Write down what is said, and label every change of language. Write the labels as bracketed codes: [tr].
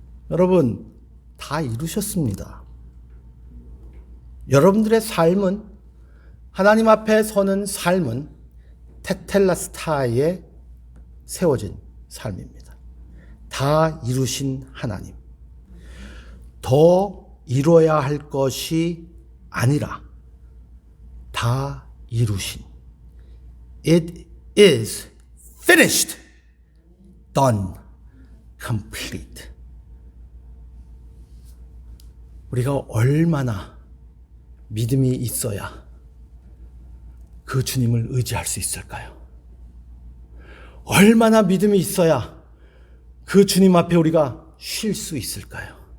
[ko] 여러분, 다 이루셨습니다. 여러분들의 삶은, 하나님 앞에 서는 삶은 테텔라스타에 세워진 삶입니다. 다 이루신 하나님. 더 이뤄야 할 것이 아니라 다 이루신. [en] It is finished, done, complete. [ko] 우리가 얼마나 믿음이 있어야 그 주님을 의지할 수 있을까요? 얼마나 믿음이 있어야 그 주님 앞에 우리가 쉴 수 있을까요?